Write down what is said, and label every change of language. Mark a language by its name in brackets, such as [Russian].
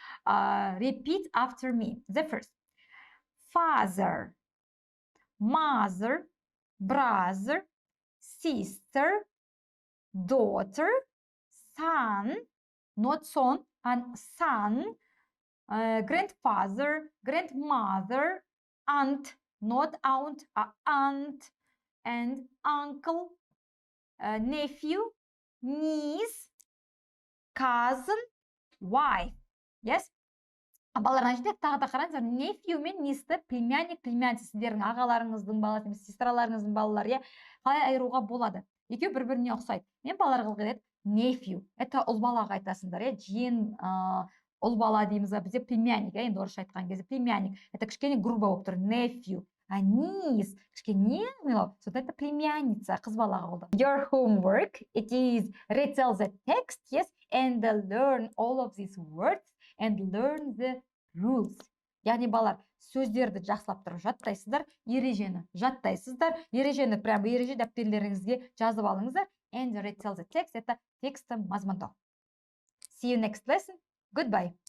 [English] Repeat after me. The first. Father, mother, brother, sister, daughter, son, not son, and son, grandfather, grandmother, aunt, not aunt, aunt, and uncle, nephew, niece, cousin, wife. Yes? [Kazakh] Балалар, жерде тағы да қараңыздар, nephew мен nieceті племянник, племянница, сіздердің ағаларыңыздың баласы, сестраларыңыздың балалары, қалай айыруға болады? Екеуі бір-біріне ұқсайды. Мен балаларға айтады, nephew. Это ұл балаға айтасыңдар, жиен ұл бала дейміз, бізде племянник, енді орысша айтқан кезде племянник. Это кішкене грубо болып тұр, nephew. А niece, кішкене нелау, сонда это племянница, қыз балаға болды. [English] Your homework, it is retell the text, yes, and learn all of these words and learn the rules. [Kazakh] Яғни балалар, сөздерді жақсылап тұрып жаттайсыздар, ережені жаттайсыздар, ережені прям ереже дәптерлеріңізге жазып алыңыздар, [English] and retell the text, [Kazakh] это тексті мазмұндау. [English] See you next lesson. Goodbye.